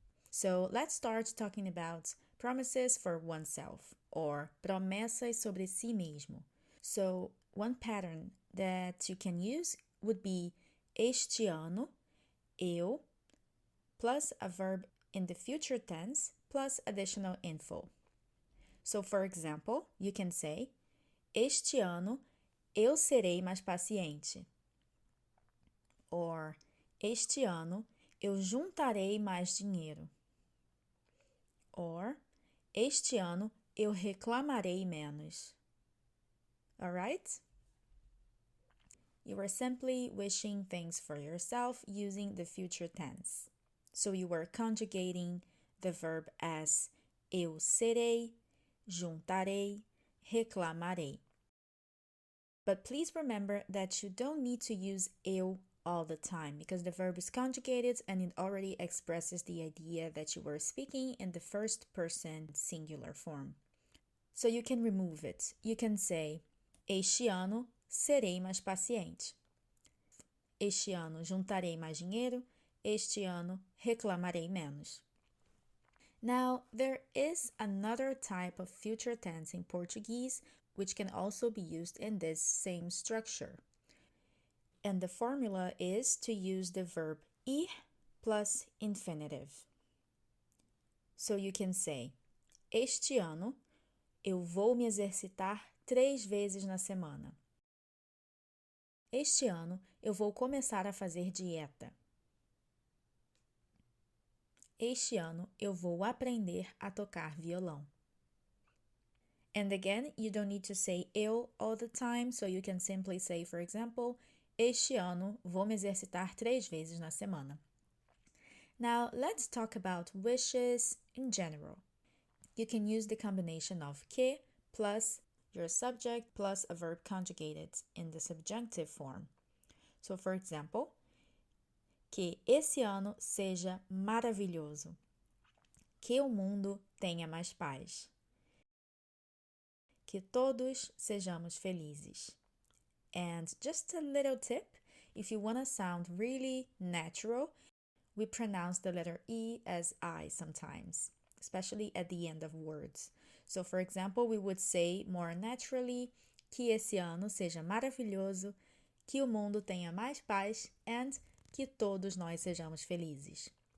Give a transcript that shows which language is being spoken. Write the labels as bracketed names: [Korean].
[English] So let's start talking about promises for oneself or promessas sobre si mesmo. So one pattern that you can use would be este ano, eu, plus a verb in the future tense, plus additional info. So for example, you can say, este ano eu serei mais paciente. [Portuguese] Or, este ano eu juntarei mais dinheiro. Or, este ano eu reclamarei menos. [English] Alright? You are simply wishing things for yourself using the future tense. So you are conjugating the verb as eu serei, juntarei, reclamarei. But please remember that you don't need to use eu all the time because the verb is conjugated and it already expresses the idea that you were speaking in the first person singular form. So you can remove it. [Portuguese] You can say, este ano serei mais paciente. Este ano juntarei mais dinheiro. Este ano reclamarei menos. [English] Now, there is another type of future tense in Portuguese which can also be used in this same structure. And the formula is to use the verb ir plus infinitive. [Portuguese] So you can say, este ano eu vou me exercitar 3 vezes na semana. Este ano eu vou começar a fazer dieta. Este ano eu vou aprender a tocar violão. [English] And again, you don't need to say eu all the time, so you can simply say, for example, este ano vou me exercitar 3 vezes na semana. Now, let's talk about wishes in general. You can use the combination of que plus your subject plus a verb conjugated in the subjunctive form. [Portuguese] So, for example, que esse ano seja maravilhoso. Que o mundo tenha mais paz. Que todos sejamos felizes. [English] And just a little tip, if you want to sound really natural, we pronounce the letter E as I sometimes, especially at the end of words. [Portuguese] So, for example, we would say more naturally, que esse ano seja maravilhoso, que o mundo tenha mais paz, and que todos nós sejamos felizes.